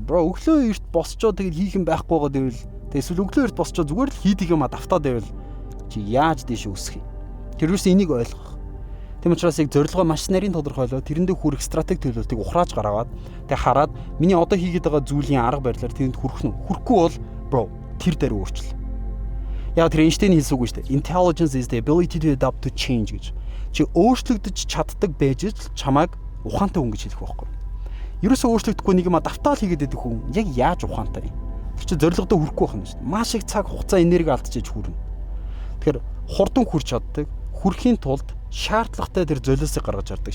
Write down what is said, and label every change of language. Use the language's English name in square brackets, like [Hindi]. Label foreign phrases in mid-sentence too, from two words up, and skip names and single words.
[Mongolian] Бро өглөө эрт босчоо тэгэл хийх юм байхгүй байгаа дэвэл эсвэл өглөө эрт босчоо зүгээр л хийдэг юм а давтаа дэвэл чи яаж дэше өсөх юм. Тэр юусэн энийг ойлгох. Тийм учраас яг зорилгоо маш нарийн тодорхойлоо тэрэндээ хүрэх стратеги төлөвлөлтийг ухрааж гаргаад тэг хараад миний одоо хийгээд байгаа зүйлийн арга барилаар тэрэнд хүрэх нь хүрхгүй бол бро тэр дээр өөрчлөл. Яг тэр Эйнштейн хэлсэн үг шүү дээ. [English] Intelligence is the ability to adapt to change гэж. [Mongolian] Чи өөрчлөгдөж чаддаг байж л чамайг ухаантай хүн гэж хэлэх байхгүй. Ерөөсөө өөрчлөгдөхгүй нэг юм давтаал хийгээд байдаг хүн яг яаж ухаантай юм. Тэр чи зорилгодоо хүрэхгүй байх юм шүү дээ. Маш их цаг хугацаа энерги алдчихж хүрнэ. Тэгэхээр хурдан хүрч чаддаг, хүрэхийн тулд шаардлагатай тэр золиосыг гаргаж чаддаг.